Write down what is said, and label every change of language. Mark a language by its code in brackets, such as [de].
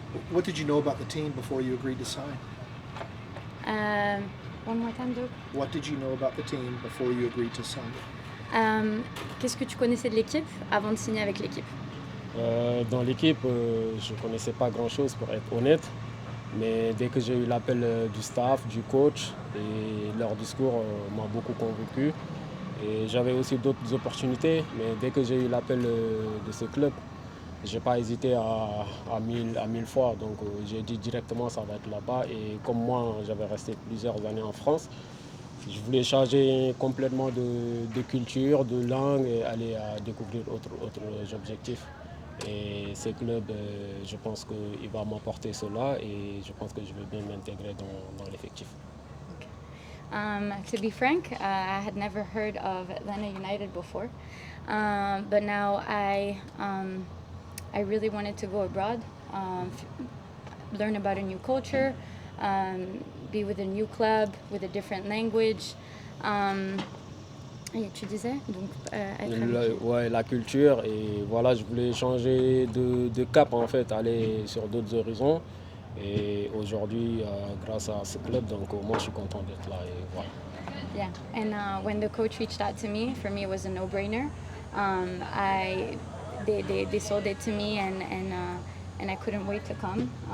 [en] What did you know about the team before you agreed to sign? One more time, Doug. What did you know about the team before you agreed to sign? [fr] Qu'est-ce que tu connaissais de l'équipe avant de signer avec l'équipe? Dans l'équipe, je ne connaissais pas grand-chose pour être honnête, mais dès que j'ai eu l'appel du staff, du coach, et leur discours m'a beaucoup convaincu. Et j'avais aussi d'autres opportunités, mais dès que j'ai eu l'appel de ce club, je n'ai pas hésité à mille fois. Donc j'ai dit directement ça va être là-bas. Et comme moi, j'avais resté plusieurs années en France, je voulais changer complètement de culture, de langue et aller à découvrir autres objectifs. Et ce club, je pense qu'il va m'apporter cela et je pense que je vais bien m'intégrer dans l'effectif. [en] To be frank, I had never heard of Atlanta United before, but now I really wanted to go abroad, learn about a new culture, be with a new club, with a different language. [fr] Et tu disais donc ouais, la culture et voilà, je voulais changer de cap en fait, aller sur d'autres horizons. Et aujourd'hui, grâce à ce club, donc moi je suis content d'être là et voilà. [en] Yeah, and when the coach reached out to me, for me it was a no-brainer. They sold it to me, and I couldn't wait to come.